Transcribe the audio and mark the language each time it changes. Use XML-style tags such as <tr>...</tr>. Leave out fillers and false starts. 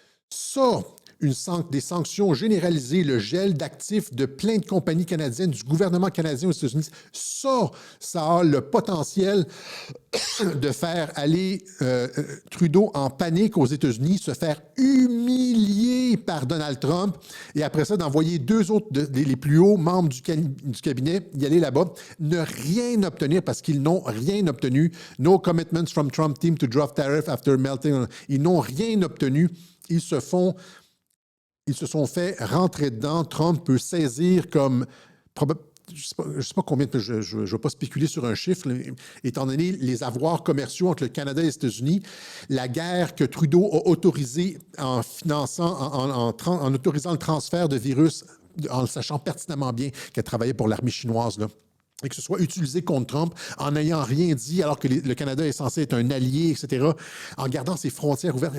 <fr>Ça, des sanctions généralisées, le gel d'actifs de plein de compagnies canadiennes, du gouvernement canadien aux États-Unis, ça a le potentiel de faire aller Trudeau en panique aux États-Unis, se faire humilier par Donald Trump et après ça, d'envoyer 2 autres les plus hauts membres du cabinet y aller là-bas, ne rien obtenir parce qu'ils n'ont rien obtenu.</fr> <en>No commitments from Trump team to drop tariff after melting.</en> <fr>Ils n'ont rien obtenu. Ils se sont fait rentrer dedans. Trump peut saisir comme je sais pas combien, je ne vais pas spéculer sur un chiffre, étant donné les avoirs commerciaux entre le Canada et les États-Unis, la guerre que Trudeau a autorisée en finançant, en autorisant le transfert de virus, en le sachant pertinemment bien qu'elle travaillait pour l'armée chinoise, là, et que ce soit utilisé contre Trump en n'ayant rien dit, alors que le Canada est censé être un allié, etc., en gardant ses frontières ouvertes.</fr>